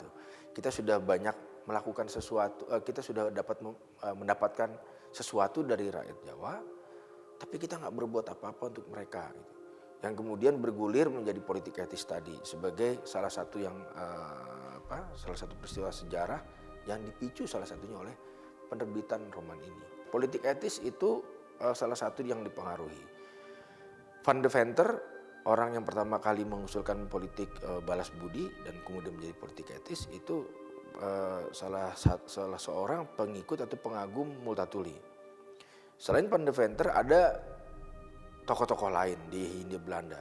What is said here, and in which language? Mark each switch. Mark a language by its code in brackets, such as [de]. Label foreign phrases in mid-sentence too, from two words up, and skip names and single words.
[id] Kita sudah banyak melakukan sesuatu, kita sudah mendapatkan sesuatu dari rakyat Jawa, tapi kita nggak berbuat apa-apa untuk mereka gitu. Yang kemudian bergulir menjadi politik etis tadi sebagai salah satu peristiwa sejarah yang dipicu salah satunya oleh penerbitan roman ini. Politik etis itu salah satu yang dipengaruhi. Van de Venter, orang yang pertama kali mengusulkan politik balas budi dan kemudian menjadi politik etis, itu salah seorang pengikut atau pengagum Multatuli. Selain Van de Venter ada tokoh-tokoh lain di Hindia Belanda.